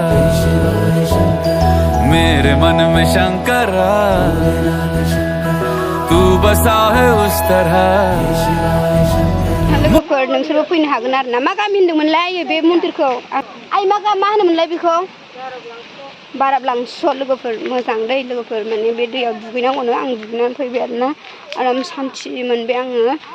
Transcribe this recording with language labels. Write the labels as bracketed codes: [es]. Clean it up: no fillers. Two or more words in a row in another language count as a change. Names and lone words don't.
[hi] मेरे मन में शंकरा तू बसा है उस तरह [brx] लोगोफोर नोंसोरबो फैनो हागोन आरोना मा गामि होनदोंमोनलाय बे मन्दिरखौ आइ मा होनोमोनलाय बेखौ बाराब्लांस' लोगोफोर मोजां दै लोगोफोर माने बे दैयाव दुगैनांगौनो आं दुगैनानै फैबाय आरोना आराम सान्थि मोनबाय आङो